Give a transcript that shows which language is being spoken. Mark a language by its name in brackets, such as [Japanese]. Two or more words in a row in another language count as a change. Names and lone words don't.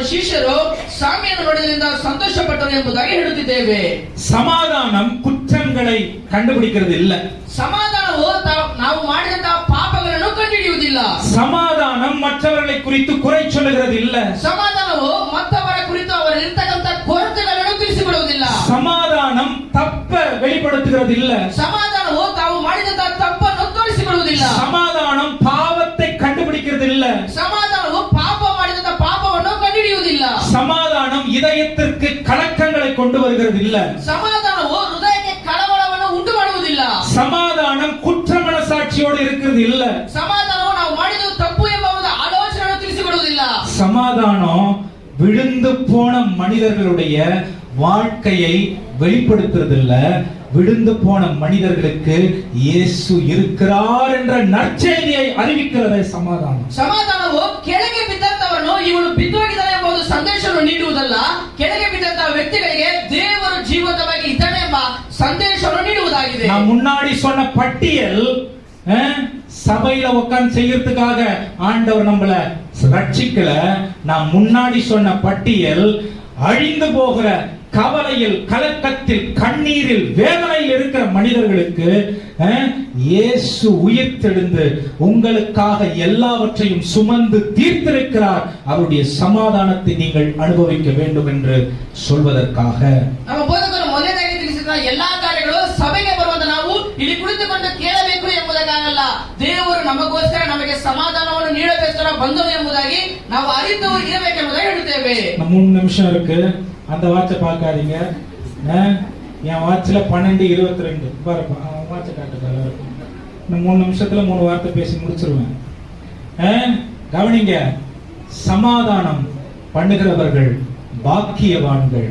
[Kannada] ಶಿಷ್ಯರು ಸ್ವಾಮಿಯನ್ನು ನೋಡಿದ್ರಿಂದ ಸಂತೋಷಪಟ್ಟರು ಎಂಬುದಾಗಿ ಹೇಳುತ್ತಿದ್ದೇವೆ. [Tamil] சமாதானம் குற்றங்களை கண்டுபிடிக்கிறது இல்ல. [Kannada] ಸಮಾಧಾನವು ನಾವು ಮಾಡಿದಂತಹ ಪಾಪಗಳನ್ನು ಕಂಡುಹಿಡಿಯುವುದಿಲ್ಲ. [Tamil] சமாதானம் மற்றவர்களை குறித்து குறை சொல்லுகிறது இல்ல. [Kannada] ಸಮಾಧಾನವು ಮತ್ತವರ ಕುರಿತು ಅವರಲ್ಲಿರ್ತಕ್ಕಂಥ ಕೊರತೆಗಳನ್ನು ತಿಳಿಸಿಕೊಡುವುದಿಲ್ಲ. [Tamil] சமாதானம் தப்ப வெளிப்படுத்துகிறது இல்ல. [Kannada] ಸಮಾಧಾನವು ತಾವು ಮಾಡಿದಂತಹ ತಪ್ಪನ್ನು ತೋರಿಸಿಕೊಳ್ಳುವುದಿಲ್ಲ. [Tamil] சமாதானம் பாவத்தை கண்டுபிடிக்கிறது இல்ல. [Kannada] ಸಮಾಧಾನವು ಪಾಪ ಮಾಡಿದಂತಹ ಪಾಪವನ್ನು ಕಂಡುಹಿಡಿಯುವುದಿಲ್ಲ. [Tamil] சமாதானம் இதயத்திற்கு கலக்கங்களை கொண்டு வருகிறது இல்ல. [Kannada] ಸಮಾಧಾನವು ಹೃದಯಕ್ಕೆ ಕಳವಳವನ್ನು ಉಂಟು ಮಾಡುವುದಿಲ್ಲ. [Tamil] சமாதானம் குற்ற மனசாட்சியோடு இருக்கிறது இல்ல. [Kannada] ಸಮಾಧಾನವು ನಾವು ಮಾಡಿದ್ದು ತಪ್ಪು ಎಂಬ ಒಂದು ಆಲೋಚನೆಯನ್ನು ತಿಳಿಸಿಕೊಡುವುದಿಲ್ಲ. [Tamil] சமாதானம் விழுந்து போன மனிதர்களுடைய வாழ்க்கையை வெளிப்படுத்துறது இல்ல. விழுந்து போன மனிதர்களுக்கு இயேசு இருக்கிறார் என்ற நற்செய்தியை அறிவிக்கிறதே சமாதானம். [Kannada] ಸಮಾಧಾನವು ಕೆಳಗೆ ಬಿದ್ದಂತವನು ಇವನು ಬಿದ್ದೋಗಿದ್ದಾನೆ ಎಂಬ ಒಂದು ಸಂದೇಶವನ್ನು ನೀಡುವುದಲ್ಲ. ಕೆಳಗೆ ಬಿದ್ದಂತಹ ವ್ಯಕ್ತಿಗಳಿಗೆ ದೇವರು ಜೀವಂತವಾಗಿ ಇದ್ದಾನೆ ಎಂಬ ಸಂದೇಶವನ್ನು ನೀಡುವುದಾಗಿದೆ. [Tamil] நான் முன்னாடி சொன்ன பட்டியல் சபையில உட்கார்ந்து செய்யறதுக்காக ஆண்டவர் நம்மள ரட்சிக்கல. நான் முன்னாடி சொன்ன பட்டியல் அழிந்து போகிற கவலையில், கலக்கத்தில், கண்ணீரில், வேதனையில் இருக்கிற மனிதர்களுக்கு இயேசு உயிர்த்தெழுந்து உங்களுக்காக எல்லாவற்றையும் சுமந்து தீர்த்திருக்கிறார். அவருடைய சமாதானத்தை நீங்கள் அனுபவிக்க வேண்டும் என்று சொல்வதற்காக. [Kannada] ನಮ್ಮ ಬೋಧಕರು ಮೊದಲನೇದಾಗಿ ತಿಳಿಸಿದ ಎಲ್ಲಾ ಕಾರ್ಯಗಳು ಸಭೆಗೆ ಬರುವಂತ ನಾವು ಇಲ್ಲಿ ಕುಳಿತುಕೊಂಡು ಕೇಳಬೇಕು ಎಂಬುದಕ್ಕಾಗಲ್ಲ. ದೇವರು ನಮಗೋಸ್ಕರ ನಮಗೆ ಸಮಾಧಾನವನ್ನು ನೀಡಬೇಕಂತ ಬಂದನು ಎಂಬುದಾಗಿ ನಾವು ಅರಿತು ಇರಬೇಕೆಂಬುದಾಗಿ ಹೇಳುತ್ತೇವೆ. [Tamil] 3 நிமிஷம் இருக்கு. அந்த வாட்சை பார்க்காதீங்க. என் வாட்சில் 12:22 பாருப்பா. வாட்சை காட்டுப்பாரு. இந்த 3 நிமிஷத்துல 3 வார்த்தை பேசி முடிச்சிருவேன். கவனிங்க. சமாதானம் பண்ணுகிறவர்கள் பாக்கியவான்கள்.